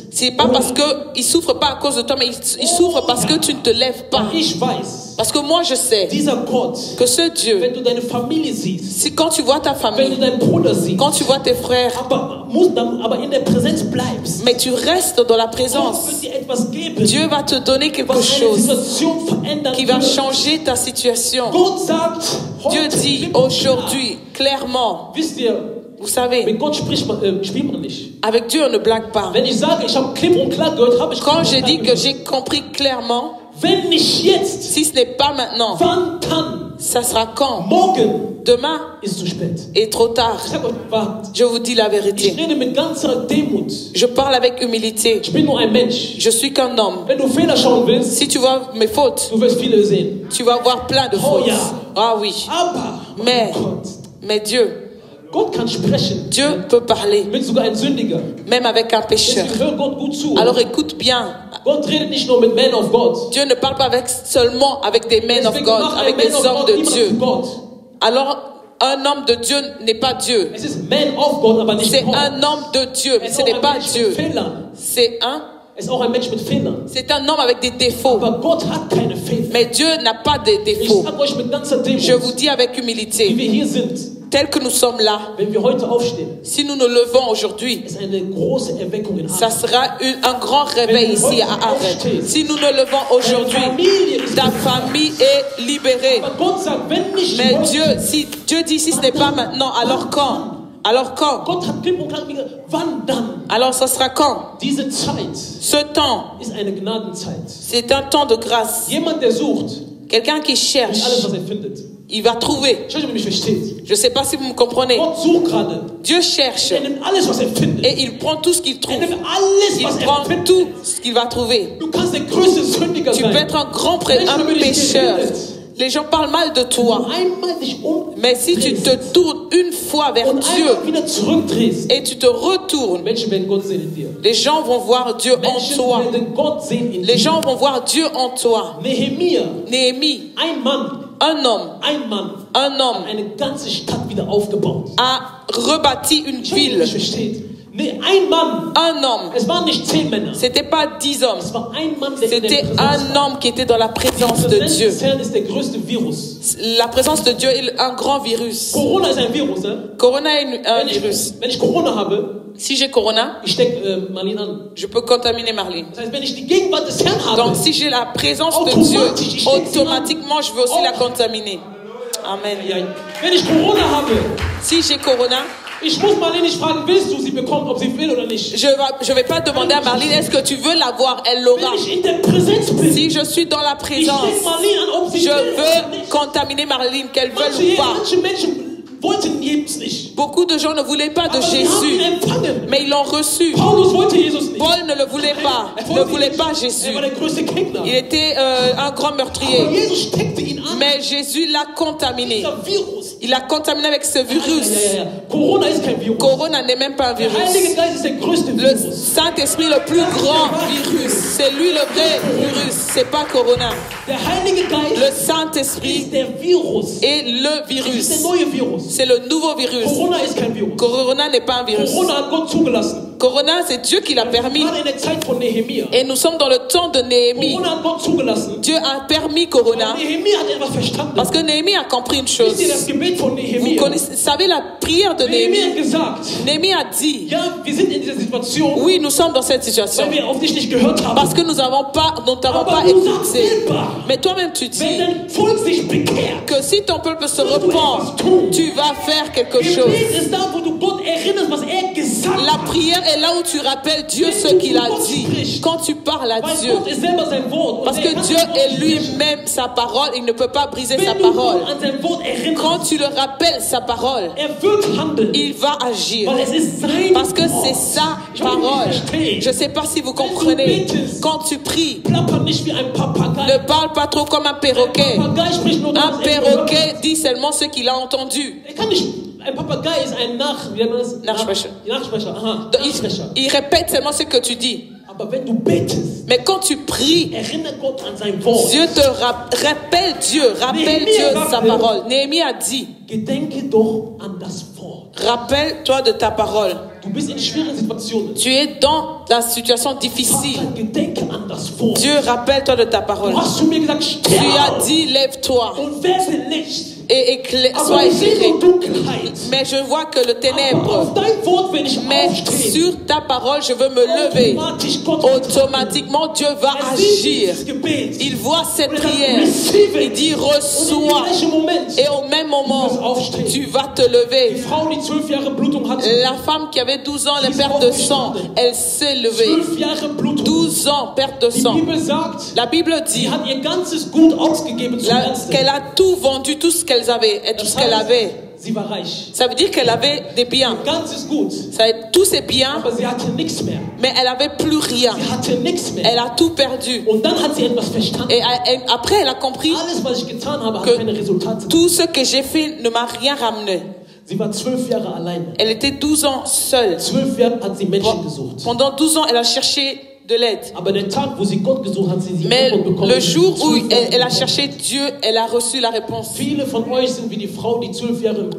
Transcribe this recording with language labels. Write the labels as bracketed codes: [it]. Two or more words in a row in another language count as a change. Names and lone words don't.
[fr] C'est pas parce que ils souffrent pas à cause de toi, mais ils souffrent parce que tu ne te lèves pas. [de] Ich weiß, [fr] Parce que moi je sais [de] dieser Gott, [fr] que ce Dieu, [de] wenn du deine Familie siehst, [fr] si quand tu vois ta [de] wenn [fr] famille, [de] du deinen Bruder siehst, [fr] quand tu vois tes frères, [de] aber in der Präsenz bleibst, [fr] mais tu restes dans la présence, [de] Gott wird dir etwas geben, [fr] Dieu va te donner quelque [de] was deine [fr] chose [de] Situation verändern [fr] qui va [de] wird. [fr] changer ta situation. [de] Gott sagt, [fr] Dieu [de] heute [fr] dit [de] klipp und [fr] aujourd'hui, clairement, [de] klar. Wisst ihr, [fr] vous savez, [de] mit Gott spielt man nicht. [fr] avec Dieu on ne blague pas. [de] Wenn ich sage, ich habe klipp und klar gehört, habe ich [fr] Quand [de] klipp [fr] je [de] und klar [fr] dis que [de] gehört. [fr] j'ai compris clairement, [de] Wenn nicht jetzt, [fr] si ce n'est pas maintenant, [de] wann dann? [fr] ça sera quand? [de] Morgen [fr] Demain [de] ist zu spät. [fr] est trop tard. [de] Ich sag euch, wart. [fr] Je vous dis la [de] Ich [fr] vérité. [de] rede mit ganzer Demut. [fr] Je parle avec humilité. [de] Ich bin nur ein Mensch. [fr] Je suis qu'un homme. [de] Wenn du Fehler schauen willst, [fr] Si tu vois mes fautes, [de] du wirst viele sehen. [fr] tu vas voir plein de Oh fautes. [de] ja. [fr] Ah oui. [de] Aber, [fr] Mais, [de] oh Gott, [fr] mais Dieu, [de] Gott kann sprechen. [fr] Dieu peut parler, [de] Mit sogar ein Sündiger. [fr] même avec un pécheur. [de] Deswegen hör Gott gut zu. [fr] Alors écoute bien. [de] Gott redet nicht nur mit [en] Men of God. [fr] Dieu ne parle pas seulement avec des [en] men of [de] Deswegen [en] God, [de] macht ein [fr] avec [en] Man [fr] des [en] of [fr] hommes [en] God [fr] de [de] niemand [fr] Dieu. [de] zu Gott. [fr] Alors, un homme de Dieu n'est pas Dieu. [de] Es ist [en] Man of God, [de] aber nicht [fr] C'est [de] Gott. [fr] un homme de Dieu, mais [de] Es [fr] ce [de] ist auch [fr] n'est [de] ein [fr] pas [de] Mensch [fr] Dieu. [de] mit Fehlern. [fr] C'est [de] ist auch ein Mensch mit Fehlern. [fr] un homme avec des défauts. [de] Aber Gott hat keine Fehler. [fr] Mais Dieu n'a pas de [de] Ich [fr] défauts. [de] sage euch mit ganzer Demut, [fr] Je vous dis avec [de] wie [fr] humilité, [de] wir hier sind, [fr] tel que nous sommes là, [de] wenn wir heute aufstehen, [fr] si nous nous levons aujourd'hui, [de] ist eine große Erweckung in [fr] ça [de] Aachen. [fr] sera un grand réveil ici à Arène. Si nous nous levons aujourd'hui, ta famille est libérée. [de] Aber Gott sagt, wenn nicht [fr] Mais [de] heute, [fr] Dieu dit si ce n'est pas maintenant, alors quand? Alors quand? [de] Gott hat klipp und klar gesagt, wann dann? [fr] Alors ça sera quand? [de] Diese Zeit [fr] Ce temps, [de] ist eine Gnadenzeit. [fr] c'est un temps de grâce. [de] Jemand, der sucht, [fr] Quelqu'un qui [de] nicht [fr] cherche, [de] alles, was findet. [fr] il va trouver. [de] Ich weiß nicht, ob ihr mich versteht. [fr] Je ne sais pas si vous me comprenez. [de] Gott sucht gerade. [fr] Dieu cherche [de] Er nimmt alles, was findet. [fr] et il prend tout ce qu'il [de] Er [fr] trouve. [de] nimmt alles, [fr] Il [de] was [fr] prend [de] findet. [fr] tout ce qu'il va trouver. [de] Du kannst der größte Sündiger [fr] Tu peux [de] sein. [fr] être un grand pécheur. Les gens parlent mal de toi. [de] Einmal dich [fr] Mais si tu te tournes une fois vers [de] und [fr] Dieu [de] einmal wieder zurückdrehst, [fr] et tu te retournes, [de] Menschen werden Gott sehen in dir. [fr] les gens vont voir Dieu en [de] Menschen [fr] toi. [de] werden Gott sehen in [fr] Les [de] dir. [fr] gens vont voir Dieu en toi. [de] Nehemia, [fr] Néhémie, [de] ein Mann, [fr] un homme [de] hat eine ganze Stadt wieder aufgebaut. [fr] a rebâti une [de] Ich weiß nicht, ob ihr [fr] ville. [de] mich versteht. Nee, ein Mann. [fr] Un homme. [de] Es waren nicht 10 Männer. [fr] C'était pas 10 hommes. [de] Es war ein Mann, der in der [fr] C'était [de] Präsenz [fr] un [de] war. [fr] homme qui était dans la présence [de] Die [fr] de [de] Präsenz [fr] Dieu. [de] des Herrn ist der größte Virus. [fr] La présence de Dieu est un grand virus. [de] Corona ist ein Virus, ne? [fr] Corona est un virus. [de] Wenn ich Corona habe, [fr] Si j'ai Corona, [de] ich stecke Marlene an. [fr] je peux contaminer Marlene. [de] Das heißt, wenn ich die Gegenwart des Herrn habe, [fr] Donc si j'ai la présence de Dieu, automatiquement je veux aussi la contaminer. Amen. [de] wenn ich Corona habe, [fr] Si j'ai Corona, [de] ich muss Marlene nicht fragen, willst du sie bekommen, ob sie will oder nicht. [fr] je vais pas demander à Marlene, est-ce que tu veux l'avoir? Elle l'aura. [de] Wenn ich in der Präsenz bin, [fr] Si je suis dans la [de] ich [fr] présence, [de] stecke Marlene an, ob sie [fr] je [de] will oder [fr] veux [de] nicht. [fr] contaminer Marlene, qu'elle veuille ou pas. [de] Manche Menschen wollten Jesus nicht. [fr] Beaucoup de gens ne voulaient pas de [de] Aber sie haben ihn [fr] Jésus, [de] empfangen. [fr] mais ils l'ont reçu. [de] Paulus wollte Jesus nicht. [fr] Paul ne le voulait pas, ne voulait pas Jésus. [de] Er war der größte Gegner. [fr] Il était un grand [de] Aber [fr] meurtrier. [de] Jesus steckte ihn an. [fr] Mais Jésus l'a contaminé. [de] Dieser Virus. [fr] Il l'a contaminé avec ce virus. [de] Ja. Corona ist kein Virus. [fr] Corona n'est même pas un [de] Der [fr] virus. [de] Heilige Geist ist der größte [fr] Le [de] Virus. [fr] Saint-Esprit est le plus grand virus. C'est lui le vrai virus. C'est pas Corona. [de] Der Heilige [fr] Le [de] Geist [fr] Saint-Esprit [de] ist der Virus. [fr] est le [de] Das ist der [fr] virus. [de] neue Virus. [fr] C'est le nouveau virus. [de] Corona ist kein Virus. [fr] Corona n'est pas un virus. [de] Corona hat Gott zugelassen. [fr] Corona, c'est Dieu qui l'a permis. [de] Gerade in der Zeit von Nehemia. [fr] Et nous sommes dans le temps de Néhémie. [de] Corona hat Gott zugelassen. [fr] Dieu a permis Corona [de] Nehemia hat etwas verstanden. [fr] parce que Néhémie a compris une chose. [de] Wisst ihr das Gebet von [fr] Vous [de] Nehemia? [fr] savez la prière de [de] Nehemia [fr] Néhémie. [de] hat gesagt, [fr] Néhémie a dit, [de] ja, wir sind in dieser Situation, [fr] oui, nous sommes dans cette situation [de] weil wir auf dich nicht gehört haben. [fr] parce que nous n'avons pas [de] Aber du sagst [fr] écouté. [de] selber, [fr] Mais toi-même, tu [de] wenn [fr] dis [de] dein Volk sich bekehrt, [fr] que si ton peuple se repent, tu vas faire quelque chose. [de] Gebet ist da, wo du Gott erinnerst, was er gesagt [fr] La [de] hat. [fr] prière est là où tu rappelles Dieu ce qu'il a dit. Quand tu parles à [de] Weil [fr] Dieu, [de] Gott ist selber sein Wort. [fr] parce que Dieu est lui-même sa parole, il ne peut pas briser sa [de] Wenn du [fr] parole. [de] Gott an sein Wort erinnerst, [fr] Quand tu le rappelles sa parole, [de] wird handeln. [fr] il va agir. [de] Weil es ist sein [fr] Parce que [de] Wort. [fr] c'est sa [de] Ich weiß nicht, [fr] parole. [de] verstehe. [fr] Je ne sais pas si vous comprenez. Quand tu pries, [de] Plapper nicht wie ein Papagei. [fr] ne parle pas trop comme un perroquet. [de] Papagei spricht nur das, [fr] Un [de] was er gehört hat. [fr] perroquet dit seulement ce qu'il a entendu. [de] Er kann nicht. Ein Papagei ist ein wie nennt man das? Nachsprecher. Nachsprecher. Aha. [fr] Donc, [de] Nachsprecher. [fr] il répète seulement ce que tu dis. [de] Aber wenn du betest, [fr] Mais quand tu pries, [de] erinnere Gott an sein Wort. [fr] Dieu te rappelle Dieu, rappelle Néhémie Dieu a sa rappelé. parole. Néhémie a dit, [de] Gedenke doch an das Wort. [fr] Rappelle-toi de ta parole. [de] Du bist in schweren Situationen. [fr] Tu es dans la situation difficile. [de] Vater, gedenke an das Wort. [fr] Dieu, rappelle-toi de ta parole. [de] Du hast zu mir gesagt, [fr] Tu as [de] steh [fr] dit, lève-toi [de] und werde Licht. [fr] et sois [de] Aber ich sehe [fr] éclairé. [de] nur Dunkelheit. [fr] Mais je vois que le [de] Aber [fr] ténèbre. [de] auf dein Wort, wenn ich [fr] Mais [de] aufstehe, [fr] sur ta parole, je veux me lever. [de] automatisch Gott [fr] Automatiquement, Dieu va agir. Il voit cette prière. Il dit, reçois. Et au même moment, tu vas te [de] Die [fr] lever. [de] Frau, die 12 Jahre Blutung hatte, [fr] La femme qui avait 12 ans, la perte de sang, elle s'est levée. [de] 12 Jahre Blutung. [fr] 12 ans, perte de [de] Die [fr] sang. [de] Bibel sagt, [fr] La Bible [de] sie [fr] dit [de] hat ihr ganzes Gut ausgegeben zum Ärzten. [fr] qu'elle a tout vendu, tout ce qu'elle avait, et tout ce qu'elle avait. [de] Sie war reich. [fr] Ça veut dire qu'elle avait des biens. [de] Ganzes Gut. [fr] Tous ses biens, [de] Aber sie hatte nichts mehr. [fr] mais elle avait plus rien. [de] Sie hatte nichts mehr. [fr] Elle a tout perdu. [de] Und dann hat sie etwas verstanden. [fr] Et après, elle a compris [de] Alles, was ich getan habe, hat [fr] que [de] keine Resultate. [fr] tout ce que j'ai fait ne m'a rien ramené. [de] Sie war 12 Jahre alleine. [fr] Elle était 12 ans seule. [de] 12 Jahre hat sie Menschen gesucht. [fr] Pendant 12 ans, elle a cherché de l'aide. [de] Aber der Tag, wo sie Gott gesucht hat, sie die [fr] Mais [de] Antwort bekommen. [fr] le jour où [de] 12 Jahre [fr] elle a cherché Dieu, elle a reçu la réponse. [de] Viele von euch sind wie die Frau, die 12 Jahre im Blut.